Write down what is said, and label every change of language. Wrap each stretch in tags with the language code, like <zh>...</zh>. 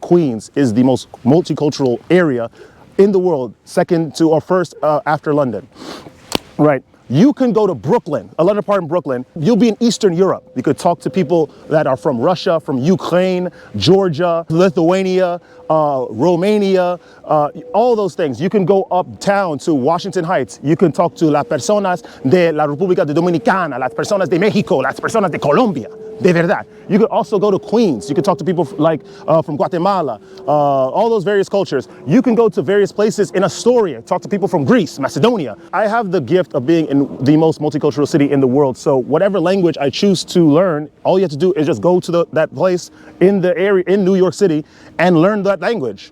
<en>Queens is the most multicultural area in the world, second to or first after London, right? You can go to Brooklyn, a London part in Brooklyn. You'll be in Eastern Europe. You could talk to people that are from Russia, from Ukraine, Georgia, Lithuania, Romania, all those things. You can go uptown to Washington Heights. You can talk to</en> <es>las personas de la República Dominicana, las personas de México, las personas de Colombia. De verdad.</es> <en>You could also go to Queens. You could talk to people like from Guatemala, all those various cultures. You can go to various places in Astoria, talk to people from Greece, Macedonia. I have the gift of being in the most multicultural city in the world. So whatever language I choose to learn, all you have to do is just go to that place in the area in New York City and learn that language.</en>